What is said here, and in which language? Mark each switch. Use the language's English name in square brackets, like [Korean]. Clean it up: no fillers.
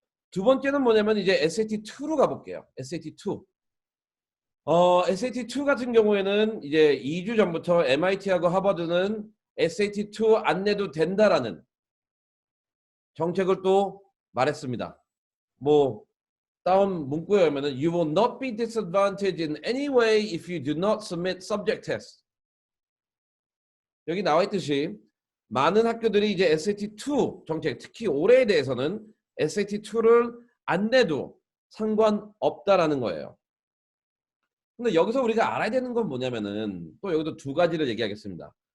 [Korean] 두 번째는 뭐냐면 이제 SAT2로 가볼게요. SAT2. SAT2 같은 경우에는 이제 2주 전부터 MIT하고 하버드는 SAT2 안 내도 된다라는 정책을 또 말했습니다. 뭐 다운 문구에 보면은 [English] You will not be disadvantaged in any way if you do not submit subject test. [Korean] 여기 나와 있듯이 많은 학교들이 이제 SAT2 정책, 특히 올해에 대해서는 SAT2를 안 내도 상관없다라는 거예요. 근데 여기서 우리가 알아야 되는 건 뭐냐면은 또 여기도 두 가지를 얘기하겠습니다.